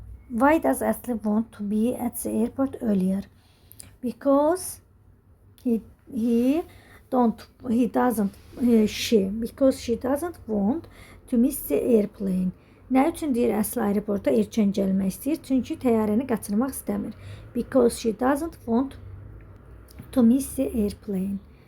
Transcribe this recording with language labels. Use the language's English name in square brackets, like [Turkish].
[English] Why does Asli want to be at the airport earlier? Because he he doesn't because she doesn't want to miss the airplane. [Azerbaijani] Nə üçün deyir əsl aeroporta erkən gəlmək istəyir? Çünki təyyarəni qaçırmaq istəmir. [English] Because she doesn't want to miss the airplane.